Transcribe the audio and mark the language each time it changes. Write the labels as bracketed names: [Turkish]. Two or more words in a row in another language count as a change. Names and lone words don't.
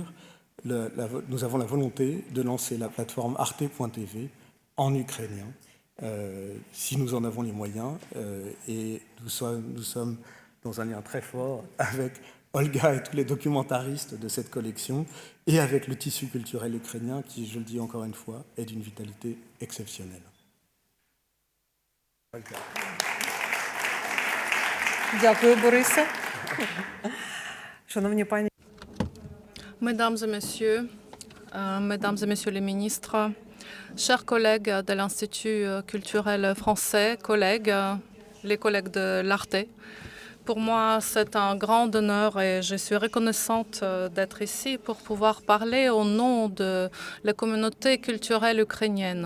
[French] Nous avons la volonté de lancer la plateforme arte.tv en ukrainien, si nous en avons les moyens. Et nous sommes dans un lien très fort avec Olga et tous les documentaristes de cette collection et avec le tissu culturel ukrainien qui, je le dis encore une fois, est d'une vitalité exceptionnelle. [Ukrainian] Дякую, Борисе. Шановні пані. [French] Mesdames et messieurs les ministres, chers collègues de l'Institut culturel français, les collègues de l'Arte, pour moi, c'est un grand honneur et je suis reconnaissante d'être ici pour pouvoir parler au nom de la communauté culturelle ukrainienne.